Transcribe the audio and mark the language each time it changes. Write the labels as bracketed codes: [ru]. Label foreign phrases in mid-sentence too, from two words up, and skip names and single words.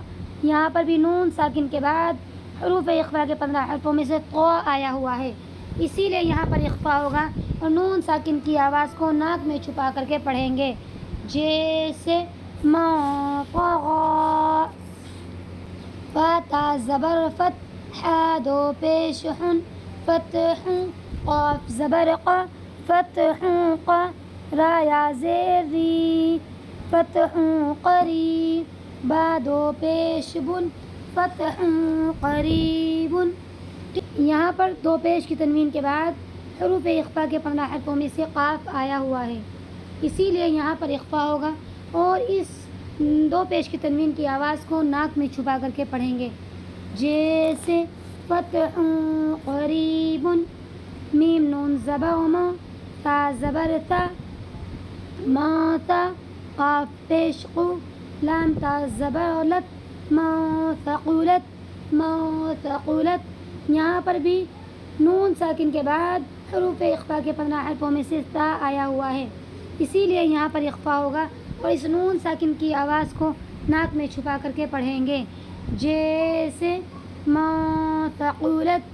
[ur] یہاں پر بھی نون ساکن کے بعد حروف اخفا کے 15 حرفوں میں سے طا آیا ہوا ہے، اسی لیے یہاں پر اخفا ہوگا اور نون ساکن کی آواز کو ناک میں چھپا کر کے پڑھیں گے، جیسے موطغا۔ فتا زبر فت، حا دو پیش حن، فتح، قاف زبر قا، فتح قا، را یا زیر ری، فتح قری، با دو پیش بن فتح قریب. یہاں پر دو پیش کی تنوین کے بعد حروف اخفا کے 15 حرفوں میں سے قاف آیا ہوا ہے، اسی لیے یہاں پر اخفا ہوگا، اور اس دو پیش کی تنوین کی آواز کو ناک میں چھپا کر کے پڑھیں گے، جیسے فتح قریب، میم نون زبر ما، تا زبر تا، ما تا، قاف پیش قو، لام تا زبر لت، ما ثقلت، ما ثقلت. یہاں پر بھی نون ساکن کے بعد حروف اخفا کے 15 حرفوں میں سے تا آیا ہوا ہے، اسی لیے یہاں پر اخفا ہوگا، اور اس نون ساکن کی آواز کو ناک میں چھپا کر کے پڑھیں گے، جیسے ما ثقلت.